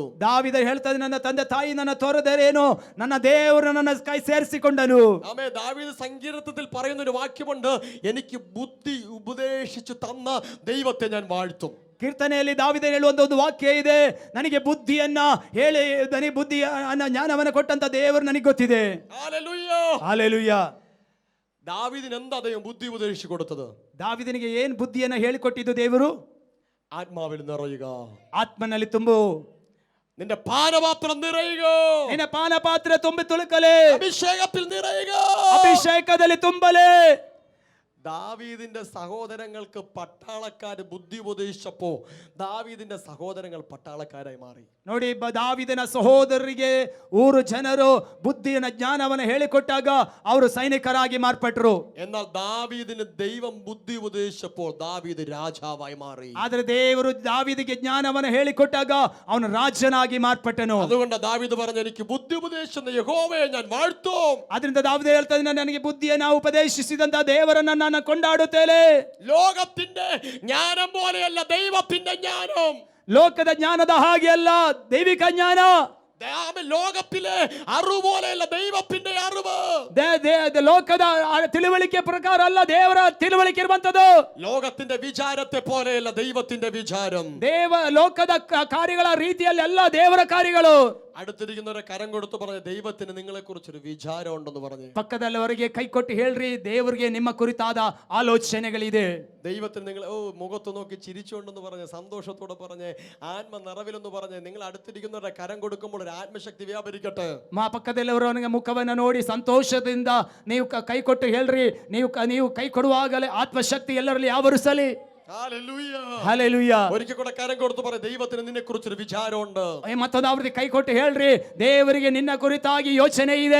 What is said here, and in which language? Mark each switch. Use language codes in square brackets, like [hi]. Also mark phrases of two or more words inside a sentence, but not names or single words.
[kn] ದಾವೀದ ಹೇಳ್ತದೆ, ನನ್ನ ತಂದೆ ತಾಯಿ ನನ್ನ ತೊರೆದರೇನು, ನನ್ನ ದೇವರು ನನ್ನ ಕೈ ಸೇರಿಸಿಕೊಂಡನು. [ml] ആമേ ദാവീദ് സങ്കീർത്തനത്തിൽ പറയുന്ന ഒരു വാക്യമുണ്ട്, എനിക്ക് ബുദ്ധി ഉപദേശിച്ചു തന്ന ദൈവത്തെ ഞാൻ വാഴ്ത്തും. [kn] ಕೀರ್ತನೆಯಲ್ಲಿ ದಾವೀದ ಹೇಳುವಂತ ಒಂದು ವಾಕ್ಯ ಇದೆ, ನನಗೆ ಬುದ್ಧಿಯನ್ನ ಹೇಳಿ, ನನಗೆ ಬುದ್ಧಿಯನ್ನ ಜ್ಞಾನವನ್ನ ಕೊಟ್ಟಂತ ದೇವರು ನನಗೆ ಗೊತ್ತಿದೆ. [ml] ഹല്ലേലൂയ, [kn] ಹಲ್ಲೆಲೂಯ. [ml] ദാവീദിന് എന്താ ദൈവം ബുദ്ധി ഉപദേശിച്ചു കൊടുത്തത്? [kn] ದಾವೀದನಿಗೆ ಏನ್ ಬುದ್ಧಿಯನ್ನ ಹೇಳಿಕೊಟ್ಟಿದ್ದು ದೇವರು? [ml] ആത്മാവിൽ നിറയുക, [kn] ಆತ್ಮನಲ್ಲಿ ತುಂಬು, [ml] നിന്റെ പാനപാത്രം നിറയുക, [kn] ನಿನ್ನ ಪಾನಪಾತ್ರ ತುಂಬಿ ತುಳುಕಲೆ, [ml] അഭിഷേകത്തിൽ നിറയുക. [kn] ಅಭಿಷೇಕದಲ್ಲಿ ತುಂಬಲೆ. [ml] ദാവീദിന്റെ സഹോദരങ്ങൾക്ക് പട്ടാളക്കാര് ബുദ്ധി ഉപദേശിച്ചപ്പോ ദാവീദിന്റെ സഹോദരങ്ങൾ പട്ടാളക്കാരായി മാറി. [kn] ನೋಡಿ, ದಾವೀದನ ಸಹೋದರರಿಗೆ ಊರು ಜನರು ಬುದ್ಧಿಯ ಜ್ಞಾನವನ್ನು ಹೇಳಿಕೊಟ್ಟಾಗ ಅವರು ಸೈನಿಕರಾಗಿ ಮಾರ್ಪಟ್ಟರು. [ml] എന്നാൽ ദാവീദിന് ദൈവം ബുദ്ധി ഉപദേശിച്ചപ്പോൾ ദാവീദ് രാജാവായി മാറി. [kn] ಆದ್ರೆ ದೇವರು ದಾವೀದಿಗೆ ಜ್ಞಾನವನ್ನು ಹೇಳಿಕೊಟ್ಟಾಗ ಅವನು ರಾಜನಾಗಿ ಮಾರ್ಪಟ್ಟನು. [ml] അതുകൊണ്ട് ദാവീദ് പറഞ്ഞു, എനിക്ക് ബുദ്ധി ഉപദേശിച്ച യഹോവയെ ഞാൻ വാഴ്ത്തും. [kn] ಆದ್ರಿಂದ ದಾವೀದ ಹೇಳ್ತಾನೆ, ನನಗೆ ಬುದ್ಧಿಯನ್ನ ಉಪದೇಶಿಸಿದಂತ ದೇವರನ್ನ ನಾನು ಕೊಂಡಾಡುತ್ತೇನೆ. [ml] ലോകത്തിന്റെ ജ്ഞാനം പോലെയല്ല ദൈവത്തിന്റെ ജ്ഞാനം. [kn] ಲೋಕದ ಜ್ಞಾನದ ಹಾಗೆ ಅಲ್ಲ ದೈವಿಕ ಜ್ಞಾನ. [ml] ലോകത്തിലെ അറിവ് പോലെയല്ല ദൈവത്തിന്റെ അറിവ്. [kn] ಲೋಕದ ತಿಳುವಳಿಕೆ ಪ್ರಕಾರ ಅಲ್ಲ ದೇವರ ತಿಳುವಳಿಕೆ ಇರುವಂತದ್ದು. [ml] ലോകത്തിന്റെ വിചാരത്തെ പോലെയല്ല ദൈവത്തിന്റെ വിചാരം. [kn] ಲೋಕದ ಕಾರ್ಯಗಳ ರೀತಿಯಲ್ಲಿ ಅಲ್ಲ ದೇವರ ಕಾರ್ಯಗಳು. [ml] അടുത്തിരിക്കുന്നവരെ കരം കൊടുത്ത് പറഞ്ഞ, ദൈവത്തിന് നിങ്ങളെ കുറിച്ചൊരു വിചാരം ഉണ്ടെന്ന് പറഞ്ഞു. [kn] ಪಕ್ಕದಲ್ಲವರಿಗೆ ಕೈ ಕೊಟ್ಟು ಹೇಳ್ರಿ, ದೇವರಿಗೆ ನಿಮ್ಮ ಕುರಿತಾದ ಆಲೋಚನೆಗಳಿದೆ. [ml] ദൈവത്തിന് നിങ്ങൾ മുഖത്ത് നോക്കി ചിരിച്ചുകൊണ്ടെന്ന് പറഞ്ഞ്, സന്തോഷത്തോടെ പറഞ്ഞ്, ആത്മ നിറവിലെന്ന് പറഞ്ഞ്, നിങ്ങൾ അടുത്തിരിക്കുന്നവരുടെ കരം കൊടുക്കുമ്പോൾ ഒരു ആത്മശക്തി വ്യാപരിക്കട്ടെ. [kn] ಪಕ್ಕದಲ್ಲವರವನಿಗೆ ಮುಖವನ್ನು ನೋಡಿ ಸಂತೋಷದಿಂದ ನೀವು ಕೈ ಕೊಟ್ಟು ಹೇಳ್ರಿ, ನೀವು ಕೈ ಕೊಡುವಾಗಲೇ ಆತ್ಮಶಕ್ತಿ ಎಲ್ಲರಲ್ಲಿ ಆವರಿಸಲಿ. [ml] ഹല്ലേലൂയ. ഒരിക്കൽ കൂടെ കരം കൊടുത്ത് പറ, ദൈവത്തിന് നിന്നെ കുറിച്ചൊരു വിചാരമുണ്ട്. [kn] ಮತ್ತೊಂದು ಕೈ ಕೊಟ್ಟು ಹೇಳ್ರಿ, ದೇವರಿಗೆ ನಿನ್ನ ಕುರಿತಾಗಿ ಯೋಚನೆ ಇದೆ.